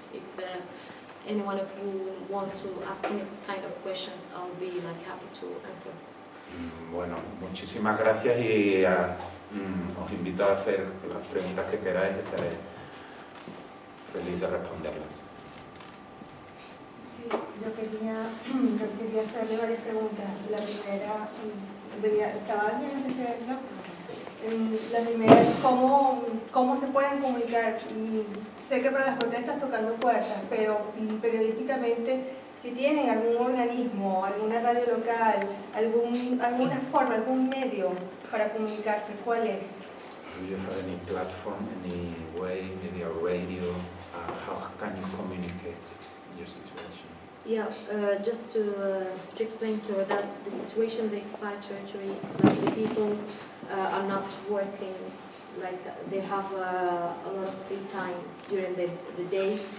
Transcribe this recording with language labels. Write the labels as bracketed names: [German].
[English] If any one of you want to ask any kind of questions, I'll be happy to answer. [Spanish] Bueno, muchísimas gracias y os invito a hacer las preguntas que queráis, estaré feliz de responderlas. Sí, yo quería hacerle varias preguntas. La primera, la primera es cómo se pueden comunicar. Sé que para las protestas tocando puertas, pero periodísticamente, si tienen algún organismo, alguna radio local, alguna forma, algún medio para comunicarse, ¿cuál es? [English] Do you have any platform, any way, maybe a radio? How can you communicate your situation? Yeah, just to explain to her that the situation in the occupied territory, the people are not working, they have a lot of free time during the day.